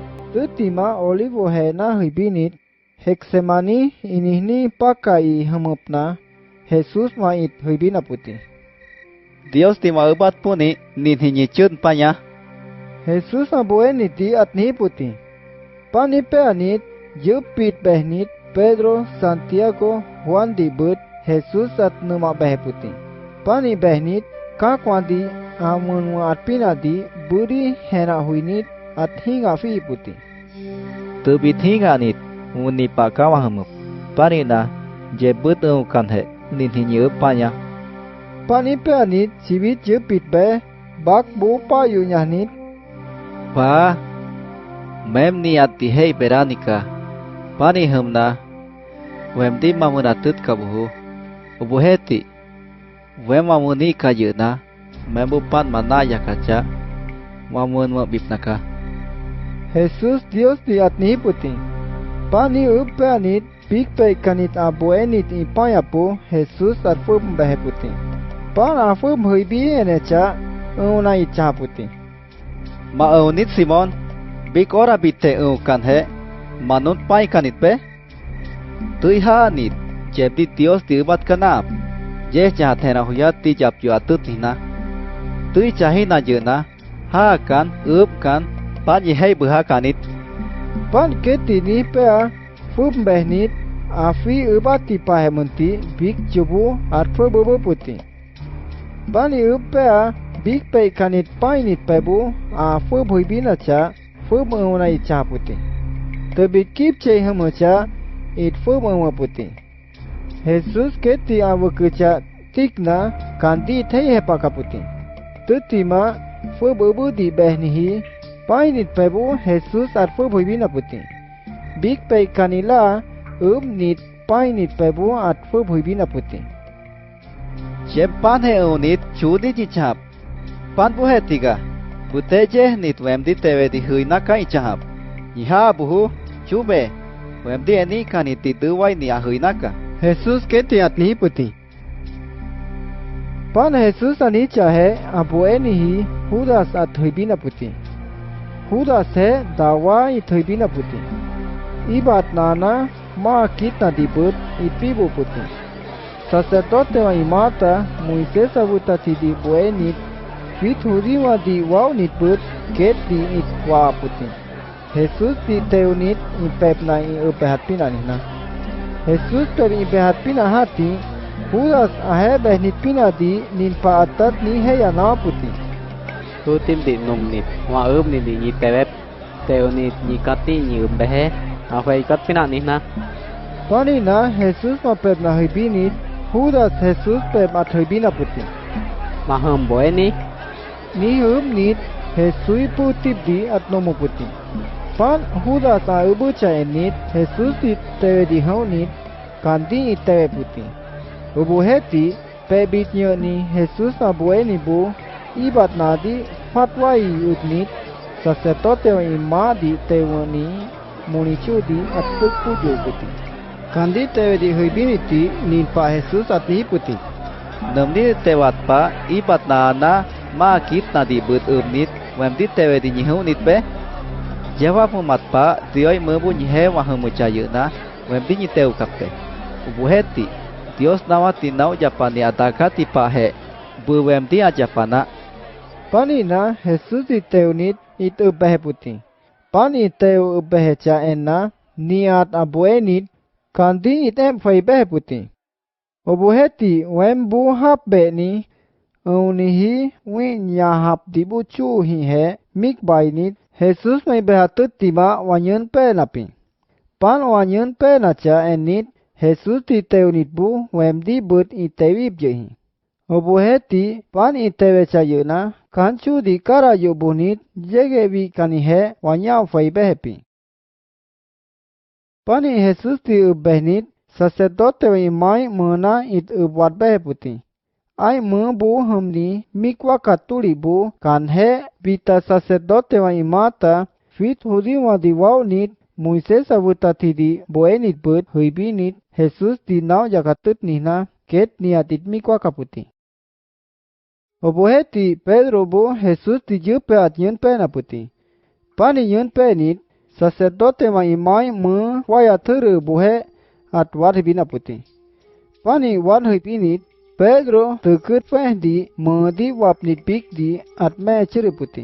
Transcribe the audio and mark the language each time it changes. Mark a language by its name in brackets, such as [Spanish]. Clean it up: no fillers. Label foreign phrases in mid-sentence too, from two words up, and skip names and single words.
[Cacua] Tutima olivo hena hibinit, heksemani inihni pakai hamupna, Jesus mait hibina puti. Dios tima ubat puni ninhi chun panya. Jesus abueniti atni puti. Pani peanit, jupit behnit, Pedro, Santiago, Juan dibut, Jesus at numa beheputi. Pani behnit, Cacua di amun atpina di buri hena huinit at hinga fi puti. Tubit hinga nit uni pakawa hamup. Pani na jebut kanhe ninhi panya. Pani peanit sibit jupit be, bak bu payu nyanit. Pa, mem ni ati hei beranika. Pani hamna, wem di mamunatut kabuhu. Ubuheti, wem mamuni kayuna, membupan mana ya kaca, mamun mabipnaka. Jesus Dios di atni puti. Pani upeanit, big pe kanit abuenit ipayapu, Jesus at fum beheputi. Pan afum huibi enecha, una icha puti. Maunit Simon, big ora bitte kanhe, manut pai kanit pe? Tuiha nit, jebdi Dios diubat kanap. Je jahat hena huyat ti jap yu atut hina. Tui cahi na jena, ha kan, kan, pan yehei buha kanit. Pan keti ni pea, fum behnit, afi ubati pahemunti, big jubu at fubu puti. Pani upea, big pe kanit painit pebu, a fub huibina cha, fub una icha puti. Tebi kip che hamacha, it fub uma puti. Jesus keti awakucha tikna, kandi thei hepaka puti. Tutima, fub ubu di behnihi, painit pebu, Jesus at fub huibina puti. Big pe kanila, nit painit pebu at fub huibina puti. Jeb pan he unit chudi jichap. Pan buhe tiga. Buteje nit wemdi tewe di hui naka ichahap. Iha buhu chube. Wemdi eni kaniti duwai ni ahui naka. Jesus keti atli puti. Pan Jesus ani chahe abueni hi Judas at huibina puti. Judas he dawa it huibina puti. Ibat nana ma kita dibut ipibu puti. Sacerdote wa imata Moises abutati di buenit fit huriwa di wow nit but ket di it wa puti. Jesus di teunit impepna i upehat pina nina. Jesus per ipehat pina hati Judas ahe behnit pina di nin pa atat ni heya na puti. Tu tim di num nit wa ni di ni tewep teunit ni kati ni behe afai kat pina nina. Pani na Jesus ma pepna hibinit Judas Jesus pe mathuibina puti. Maham boeni Ni nit Jesus puti di atnomu puti. Pan Judas a ubucha enit Jesus di tewe di haunit kandi itewe puti. Ubuheti pe bitnyo ni Jesus a bueni bu ibat nadi fatwai utnit sacerdote wa ima di tewe ni munichu di atuk pujo puti. Kandi tewe di huibiniti nin pa Jesus atni puti. Namni tewat pa ibat na ma kit na di but nit wemdi tewe di nyihu nit pe. Jawab mumat pa dioi mebu nyihe wahamu cayuna wemdi nyiteu kapte. Ubuheti Dios nawati nau japani atakati pa he bu wemdi ajapana. Pani na Jesus di teunit it ubehe puti. Pani teu ubehe cha enna niat abuenit kandi item fai behe puti. Obuheti wembu hap be ni unihi win ya hap dibu chu hi he mik bainit Jesus may behatut tima wanyen pe napi. Pan wanyen pe na cha enit Jesus ti teunit bu wemdi but itewib jehi. Obuheti pan itewe cha yuna kanchu di kara yubunit jegevi kanihe wanya fai behepi. Pani Jesus ti ubehnit sacerdote wa imai mena it ubwat beheputi. Ai bu hamni mikwa katuli bu kanhe bita sacerdote wa imata fit huriwa di wawnit Moises abutati di boenit but huibinit Jesus di nau jakatut nihna ket niatit mikwa kaputi. Obuheti Pedro bu Jesus di jupe at yun pe naputi. Pani yun pe nit sacerdote wa imai me waya thuru buhe at wat hibina puti. Pani wat hibinit Pedro tekut peh di me di wap nit big di at me ciri puti.